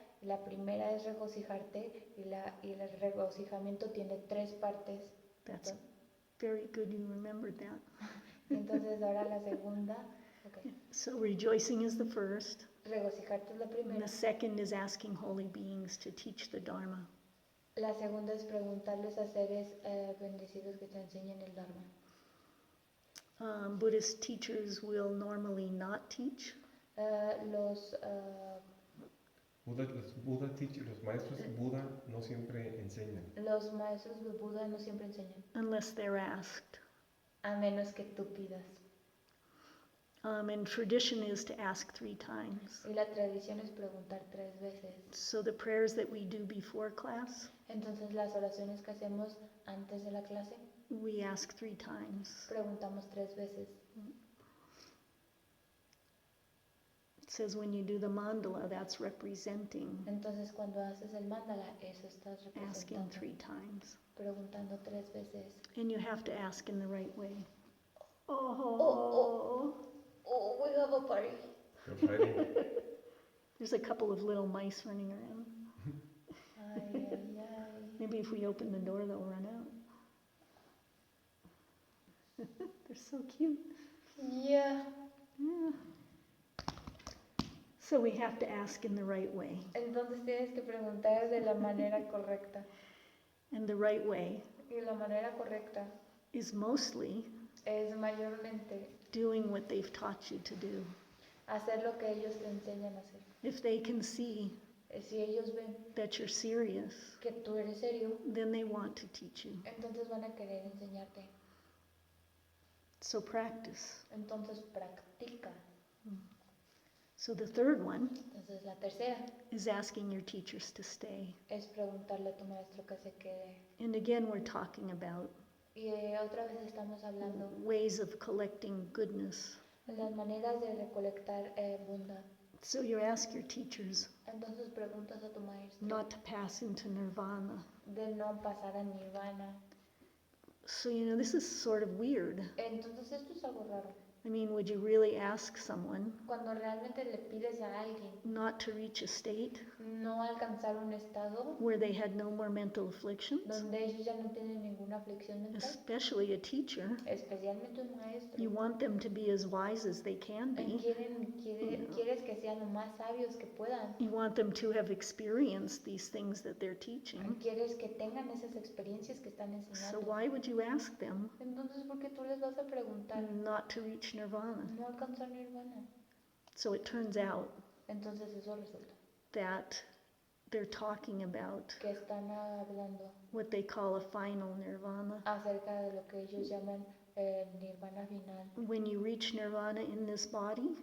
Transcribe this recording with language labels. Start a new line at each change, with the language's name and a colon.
Spanish: La primera es regocijarte y el regocijamiento tiene 3 partes.
English: That's very good you remembered that.
Spanish: Entonces ahora la segunda, okay.
English: So rejoicing is the first.
Spanish: Regocijarte es la
English: And
Spanish: primera.
English: the second is asking holy beings to teach the Dharma.
Spanish: La segunda es preguntarles a seres bendecidos que te enseñen el Dharma.
English: Buddhist teachers will normally not teach.
Spanish: Los Los maestros Buda no siempre enseñan. maestros de Buda no siempre enseñan,
English: unless they're asked.
Spanish: a menos que tú pidas.
English: And tradition is to ask 3 times.
Spanish: Y la tradición es preguntar 3 veces.
English: So the prayers that we do before class,
Spanish: Entonces las oraciones que hacemos antes de la clase,
English: we ask 3 times.
Spanish: preguntamos 3 veces.
English: It says when you do the mandala, that's representing
Spanish: Entonces cuando haces el mandala, eso estás
English: asking
Spanish: representando,
English: 3 times.
Spanish: preguntando 3 veces.
English: And you have to ask in the right way. Oh, we have a party. You're fighting. There's a couple of little mice running around.
Spanish: Ay, ay, ay.
English: Maybe if we open the door, they'll run out. They're so cute. Yeah. Yeah. So we have to ask in the right way.
Spanish: Entonces tienes que preguntar de la manera correcta.
English: And the right way
Spanish: Y la manera correcta
English: is mostly
Spanish: es mayormente
English: doing what they've taught you to do.
Spanish: hacer lo que ellos te enseñan a hacer.
English: If they can see
Spanish: Si ellos ven
English: that you're serious,
Spanish: que tú eres serio,
English: then they want to teach you.
Spanish: entonces van a querer enseñarte.
English: So practice.
Spanish: Entonces practica.
English: So the third one
Spanish: Entonces la tercera
English: is asking your teachers to stay.
Spanish: es preguntarle a tu maestro que se quede.
English: And again, we're talking about
Spanish: Y otra vez estamos hablando
English: ways of collecting goodness.
Spanish: de las maneras de recolectar bondad.
English: So you ask your teachers
Spanish: Entonces preguntas a tu maestro
English: not to pass into nirvana.
Spanish: de no pasar a nirvana.
English: So, this is sort of weird.
Spanish: Entonces esto es algo raro.
English: I mean, would you really ask someone
Spanish: Cuando realmente le pides a alguien
English: not to reach a state
Spanish: no alcanzar un estado
English: where they had no more mental afflictions?
Spanish: donde ellos ya no tienen ninguna aflicción mental,
English: Especially a teacher.
Spanish: especialmente un maestro.
English: You want them to be as wise as they can be.
Spanish: Quieres que sean lo más sabios que puedan.
English: You want them to have experienced these things that they're teaching.
Spanish: Quieres que tengan esas experiencias que están
English: So
Spanish: enseñando.
English: why would you ask them
Spanish: Entonces, ¿por qué tú les vas a preguntar
English: not to reach nirvana?
Spanish: no alcanzar nirvana?
English: So it turns out
Spanish: Entonces eso resulta
English: that they're talking about
Spanish: que están hablando
English: what they call a final nirvana.
Spanish: acerca de lo que ellos llaman nirvana final.
English: When you reach nirvana in this body,